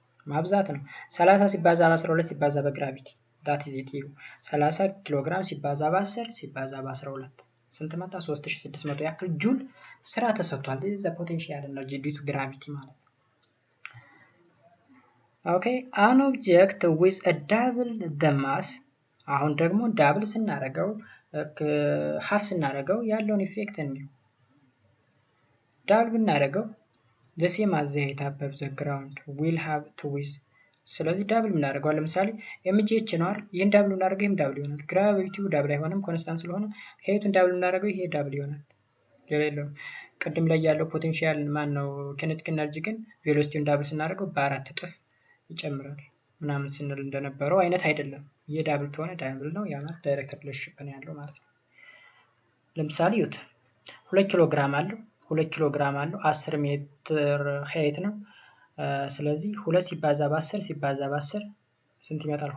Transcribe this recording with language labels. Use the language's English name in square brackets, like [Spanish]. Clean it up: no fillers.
[Amharic] ማብዛት ነው። 30 ሲባዛ በ12 ሲባዛ በግራቪቲ [English] that is it. [Amharic] 30 ኪሎ ግራም ሲባዛ በ10 ሲባዛ በ12 ስንት መጣ? 3600 ያክል ጁል ስራ ተሰጥቷል። [English] this is the potential energy due to gravity [Amharic] ማለት ነው። okay, [English] an object with a double the mass [Amharic] አሁን ደግሞ ዳብል ስናረገው ሃፍ ስናረገው ያለውን ኢፌክት እንዲሁ ዳብል ብናረገው [English] the same as the height above the ground will have to with [Amharic] ስለዚህ ዳብል ብናረገው ለምሳሌ mgh ነው አይደል? ይሄን ዳብል ብናረገው ይሄም ዳብል ይሆናል። ግራቪቲው ዳብል አይሆንም ኮንስታንት ስለሆነ ሄይቱን ዳብል ብናረገው ይሄ ዳብል ይሆናል። ለሌለው ቅድም ላይ ያለው ፖቴንሻል ማን ነው ኪኔቲክ ኤነርጂ ግን ቬሎሲቲውን ዳብል ስናረገው በአራት እጥፍ ይጨምራል ምናምን ስንል እንደነበረው አይነት አይደለም። የዳብል ከሆነ ዳብል ነው ያ ማለት ዳይሬክት ሪሌሽንሺፕ ነው ያለው ማለት ነው። ለምሳሌ ዩት 2 ኪሎ ግራም አለው 2 ኪሎ ግራም አለው 10 ሜትር ሄይት ነው። ስለዚህ 2 ሲባዛ በ10 ሲባዛ በ10 ስንት ይመጣል?